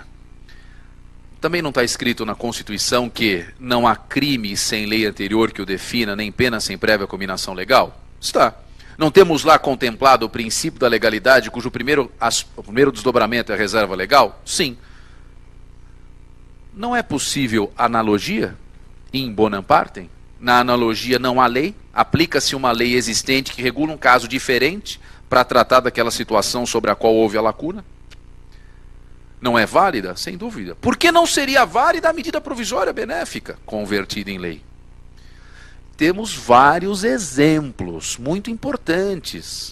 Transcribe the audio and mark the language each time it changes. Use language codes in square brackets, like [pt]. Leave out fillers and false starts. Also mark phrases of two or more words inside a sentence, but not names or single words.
[pt] Também não está escrito na Constituição que não há crime sem lei anterior que o defina, nem pena sem prévia cominação legal? Está. Não temos lá contemplado o princípio da legalidade, cujo primeiro desdobramento é a reserva legal? Sim. Não é possível analogia [la] in bonam partem? [pt] Na analogia não há lei, aplica-se uma lei existente que regula um caso diferente para tratar daquela situação sobre a qual houve a lacuna? Não é válida? Sem dúvida. Por que não seria válida a medida provisória benéfica convertida em lei? Temos vários exemplos muito importantes.